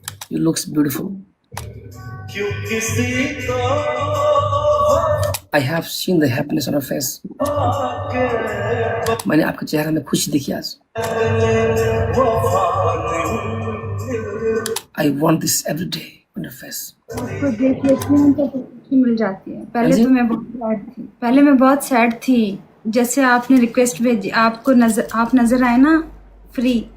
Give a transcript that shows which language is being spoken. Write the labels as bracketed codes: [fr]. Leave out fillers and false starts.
[en] You looks beautiful. I have seen the happiness on her face. [hi] मैंने आपके चेहरे में खुशी देखी आज। [en] I want this every day on your face. [hi] तो देख लेती हूँ तो खुशी मिल जाती है। पहले तो मैं बहुत सैड थी। जैसे आपने रिक्वेस्ट भेजी, आप नजर आए ना फ्री।